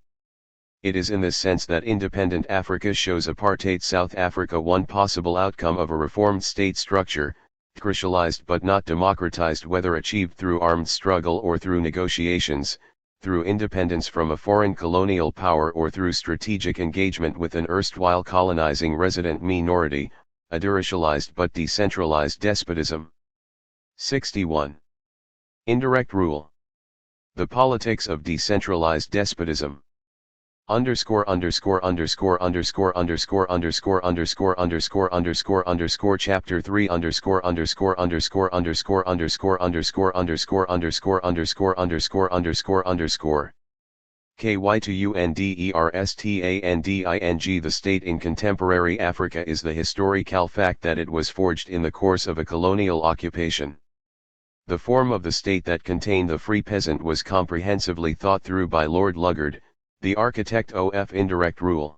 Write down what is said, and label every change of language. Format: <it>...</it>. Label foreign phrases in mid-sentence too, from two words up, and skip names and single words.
<en>It is in this sense that independent Africa shows apartheid South Africa one possible outcome of a reformed state structure, racialized but not democratized, whether achieved through armed struggle or through negotiations, through independence from a foreign colonial power or through strategic engagement with an erstwhile colonizing resident minority, a deracialized but decentralized despotism. 61. Indirect rule. The politics of decentralized despotism. Underscore underscore underscore underscore underscore underscore underscore underscore underscore underscore chapter 3 underscore underscore underscore underscore underscore underscore underscore underscore underscore underscore underscore underscore KY2UNDERSTANDING. The state in contemporary Africa is the historical fact that it was forged in the course of a colonial occupation. The form of the state that contained the free peasant was comprehensively thought through by Lord Luggard, the architect of indirect rule.</en>